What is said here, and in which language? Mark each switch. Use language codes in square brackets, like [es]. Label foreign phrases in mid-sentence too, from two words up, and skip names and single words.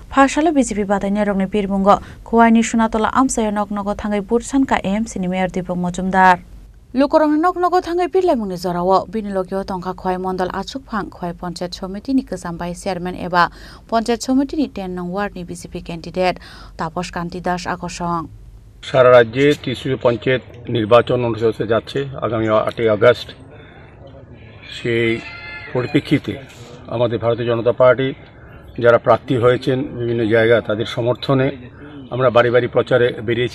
[trp] Phashala BJP Badanya Rongni Pirbungo, Kuwaini Sunatola Amsaya Noknogo Tangai Bursanka AMC ni Mayor Dipong Mojumdar. Lukorong Noknogo Tangai Pirlamuni Zorawo, Binilogio Tonka Kwai Mondal Achukphang, Kwai Ponchet Committee ni Kesambai Chairman Eba, Ponchet Committee ni 10 nong ward ni BJP candidate, Taposh Kanti Das Akosong. [bn] সারা রাজ্যে ৩০ পঞ্চায়েত নির্বাচন অনুষ্ঠিত হতে যাচ্ছে আগামী ৮ই আগস্ট। সেই পরিপ্রেক্ষিতে আমাদের ভারতীয় জনতা পার্টি যারা প্রার্থী হয়েছেন বিভিন্ন জায়গায় তাদের সমর্থনে আমরা বাড়ি বাড়ি প্রচারে বেরিয়েছি।